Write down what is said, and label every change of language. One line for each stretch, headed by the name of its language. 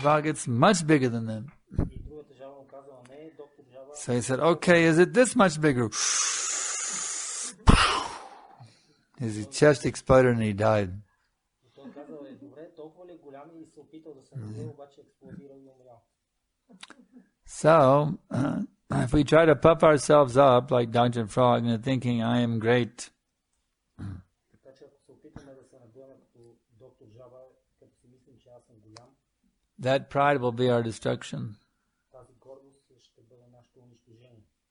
English: Frog, it's much bigger than them.
Bulgarian: И другата жаба му казала, не, доктор жаба.
English: So he said, okay, is it this much bigger? His chest exploded and he died.
Bulgarian: И той казал, добре, толкова ли е голям и се опитал да се надуе, обаче експлодирал и умрял.
English: So, if we try to puff ourselves up like Dr. Frog into thinking I am great,
Bulgarian: Така че ако се опитаме да се надуеме като доктор жаба, като си мислим, че аз съм голям,
English: that pride will be our destruction.
Bulgarian: тази гордост ще бъде нашето унищожение.